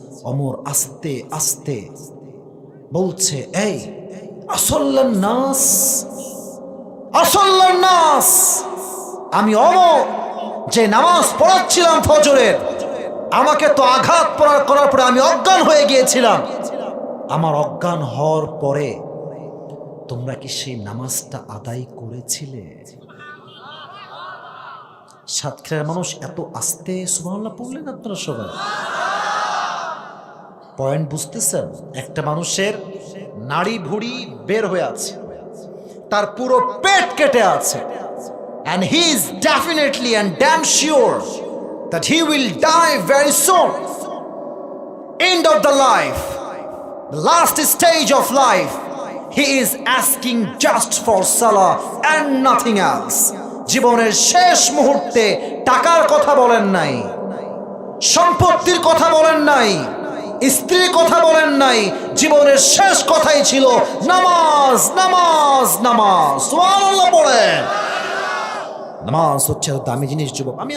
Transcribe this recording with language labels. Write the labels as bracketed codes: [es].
[bn] ওমর আস্তে আস্তে বলছে, এই [ar] আসল্লান নাস, আসল্লান নাস, [bn] আমি ওমর যে নামাজ পড়াচ্ছিলাম ফজরের, আমাকে তো আঘাত করার পরে আমি অজ্ঞান হয়ে গিয়েছিলাম। আমার অজ্ঞান হওয়ার পরে তোমরা কি সেই নামাজটা আদায় করেছিলে? সাতক্ষীরার মানুষ এত আস্তে সুবহানাল্লাহ পড়লেন আপনারা সবাই? পয়েন্ট বুঝতেছেন? একটা মানুষের নাড়ি ভুঁড়ি বের হয়ে আছে, তার পুরো পেট কেটে আছে, [en] and he is definitely and damn sure that he will die very soon. End of the life, the last stage of life, he is asking just for salah and nothing else. [bn] জীবনের শেষ মুহূর্তে টাকার কথা বলেন নাই, সম্পত্তির কথা বলেন নাই, স্ত্রীর কথা বলেন নাই, জীবনের শেষ কথাই ছিল নামাজ নামাজ নামাজ। সুবহানাল্লাহ পড়েন। নামাজ হচ্ছে দামি জিনিস যুবক।